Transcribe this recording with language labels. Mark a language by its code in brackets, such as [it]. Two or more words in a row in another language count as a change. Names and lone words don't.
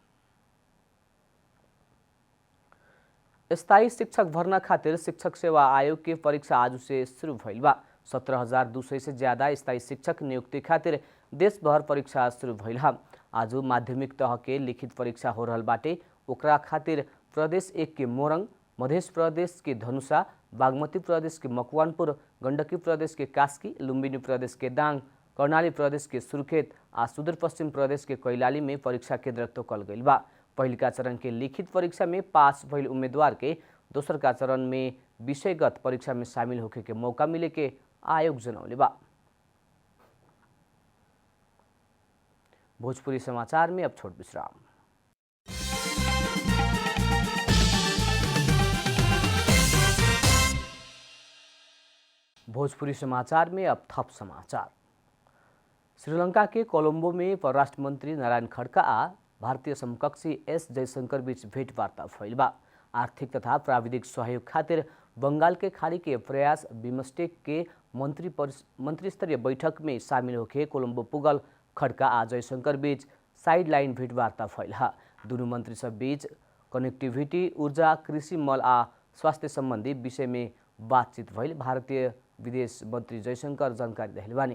[bho] स्थायी शिक्षक भर्ना खातिर शिक्षक सेवा आयोग की परीक्षा आज से शुरू भइल बा। 17,200 से ज्यादा स्थायी शिक्षक नियुक्ति खातिर देश भर परीक्षा शुरू भइल हा। आज माध्यमिक तह के लिखित परीक्षा हो रहल बाटे। ओकरा खातिर प्रदेश 1 के मोरंग, मध्य प्रदेश के धनुषा, बागमती प्रदेश के मकवानपुर, गण्डकी प्रदेश के कास्की, लुम्बिनी प्रदेश के दाङ, कर्णाली प्रदेश के सुर्खेत आ सुदूरपश्चिम प्रदेश के कैलाली में परीक्षा केंद्र तोकल गइल बा। पहिलका चरण के लिखित परीक्षा में पास भइल उम्मीदवार के दोसर का चरण में विषयगत परीक्षा में शामिल होके के मौका मिले के आयोग जनौले बा। भोजपुरी समाचार में अब छोट विश्राम। भोजपुरी समाचार में अब थप समाचार। श्रीलंका के कोलंबो में परराष्ट्र मंत्री नारायण खड़का आ भारतीय समकक्षी एस जयशंकर बीच भेंटवार्ता भइल बा। आर्थिक तथा प्राविधिक सहयोग खातिर बंगाल के खाड़ी के प्रयास बिमस्टेक के मंत्री स्तरीय बैठक में शामिल होके कोलंबो पुगल खड़का आ जयशंकर बीच [en] side line [bho] भेंटवार्ता भइल हा। दुनू मंत्री सब बीच कनेक्टिविटी, ऊर्जा, कृषि, मल आ स्वास्थ्य संबंधी विषय में बातचीत भइल भारतीय विदेश मंत्री जयशंकर जानकारी देहले बानी।